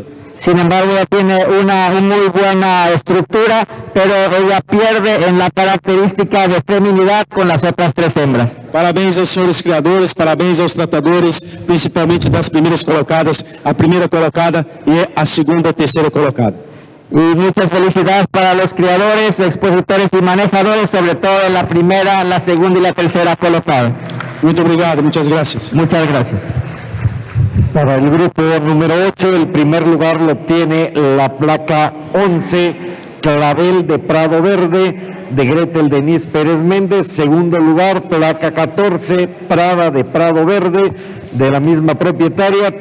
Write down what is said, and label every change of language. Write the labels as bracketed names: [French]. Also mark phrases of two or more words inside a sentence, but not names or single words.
[Spanish] Sin embargo, ella tiene una muy buena estructura, pero ella pierde en la característica de feminidad con las otras tres hembras. [Portuguese] Parabéns aos senhores criadores, parabéns aos tratadores, principalmente das primeiras colocadas, a primeira colocada e a segunda e terceira colocada. [Spanish] Y muchas felicidades para los criadores, expositores y manejadores, sobre todo en la primera, la segunda y la tercera colocada. [Portuguese] Muito obrigado, [Spanish] muchas gracias. Muchas gracias. Para el grupo número 8, el primer lugar lo obtiene la placa 11, Clavel de Prado Verde, de Gretel Denise Pérez Méndez. Segundo lugar, placa 14, Prada de Prado Verde, de la misma propietaria.